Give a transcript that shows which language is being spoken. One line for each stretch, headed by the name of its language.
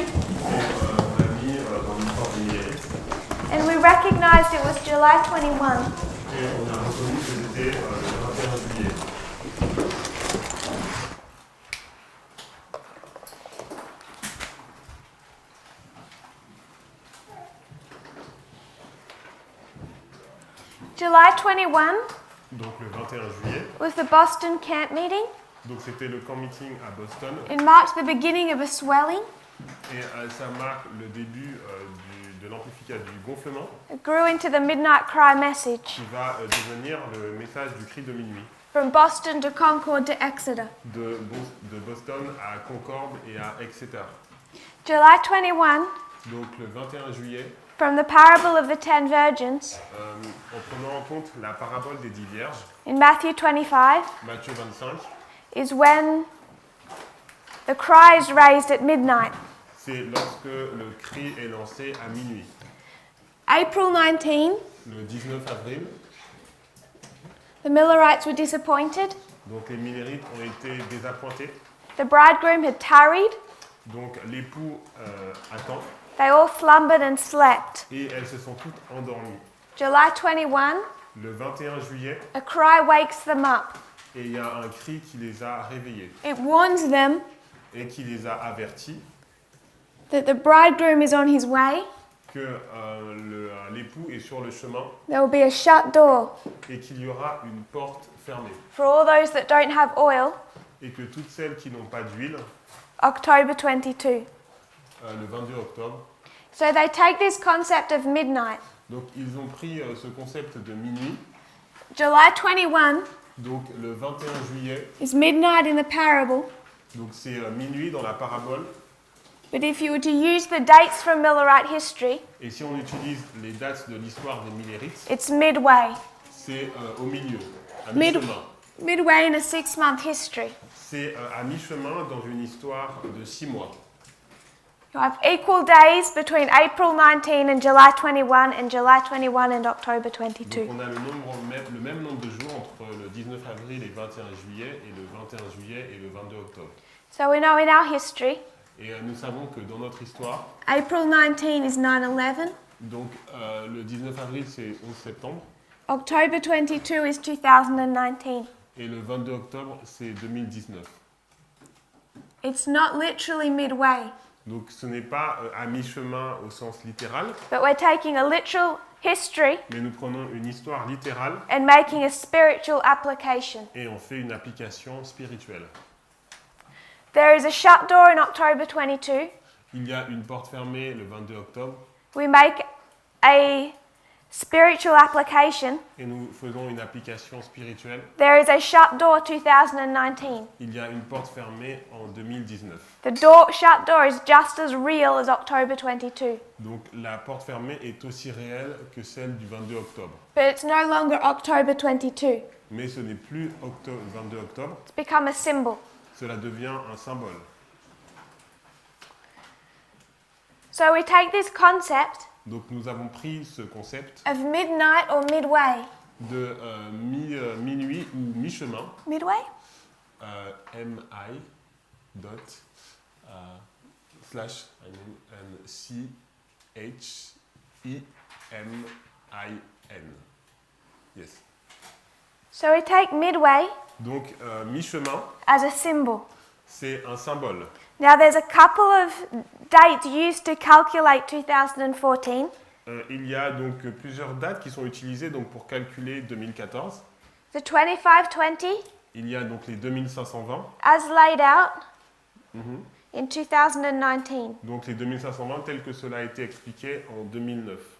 French: et on a mis dans l'histoire du millénaire
English: and we recognized it was July 21.
French: et on a reconnu que c'était le 21 juillet.
English: July 21
French: Donc le 21 juillet,
English: was the Boston camp meeting.
French: donc c'était le camp meeting à Boston
English: It marked the beginning of a swelling.
French: et ça marque le début de l'amplification du gonflement
English: It grew into the midnight cry message
French: qui va devenir le message du cri de minuit
English: from Boston to Concord to Exeter.
French: de Boston à Concorde et à Exeter.
English: July 21,
French: Donc le 21 juillet,
English: from the parable of the 10 virgins
French: en prenant en compte la parabole des 10 vierges,
English: in Matthew 25,
French: Matthieu 25,
English: is when the cry is raised at midnight.
French: c'est lorsque le cri est lancé à minuit.
English: April 19,
French: Le 19 avril,
English: the Millerites were disappointed.
French: donc les millérites ont été désappointés.
English: The bridegroom had tarried.
French: Donc l'époux attend
English: They all slumbered and slept.
French: et elles se sont toutes endormies.
English: July 21,
French: Le 21 juillet,
English: a cry wakes them up.
French: et il y a un cri qui les a réveillés
English: It warns them
French: et qui les a avertis
English: that the bridegroom is on his way.
French: que l'époux est sur le chemin
English: There will be a shut door
French: et qu'il y aura une porte fermée.
English: for all those that don't have oil.
French: Et que toutes celles qui n'ont pas d'huile,
English: October 22.
French: le 22 octobre,
English: So they take this concept of midnight.
French: donc ils ont pris ce concept de minuit,
English: July 21
French: donc le 21 juillet,
English: is midnight in the parable.
French: donc c'est minuit dans la parabole,
English: But if you were to use the dates from Millerite history,
French: et si on utilise les dates de l'histoire des millérites,
English: it's midway.
French: c'est au milieu, à
English: Mid-
French: mi-chemin.
English: Midway in a 6-month history.
French: C'est à mi-chemin dans une histoire de 6 mois.
English: You have equal days between April 19 and July 21 and July 21 and October 22.
French: Donc on a le même nombre de jours entre le 19 avril et 21 juillet, et le 21 juillet et le 22 octobre.
English: So we know in our history,
French: Et nous savons que dans notre histoire,
English: April 19 is 9/11,
French: donc le 19 avril c'est 11 septembre,
English: October 22 is 2019.
French: et le 22 octobre c'est 2019.
English: It's not literally midway,
French: Donc ce n'est pas à mi-chemin au sens littéral,
English: but we're taking a literal history
French: mais nous prenons une histoire littérale
English: and making a spiritual application.
French: et on fait une application spirituelle.
English: There is a shut door in October 22.
French: Il y a une porte fermée le 22 octobre,
English: We make a spiritual application.
French: et nous faisons une application spirituelle.
English: There is a shut door 2019.
French: Il y a une porte fermée en 2019.
English: The shut door is just as real as October 22.
French: Donc la porte fermée est aussi réelle que celle du 22 octobre.
English: But it's no longer October 22.
French: Mais ce n'est plus 22 octobre,
English: It's become a symbol.
French: cela devient un symbole.
English: So we take this concept
French: Donc nous avons pris ce concept
English: of midnight or midway.
French: de minuit ou mi-chemin,
English: Midway? mi dot slash and c h e m i n. Yes. So we take midway
French: Donc mi-chemin,
English: as a symbol.
French: c'est un symbole.
English: Now there's a couple of dates used to calculate 2014.
French: Il y a donc plusieurs dates qui sont utilisées donc pour calculer 2014.
English: The 2520
French: Il y a donc les 2520,
English: as laid out in 2019.
French: donc les 2520 tels que cela a été expliqué en 2009.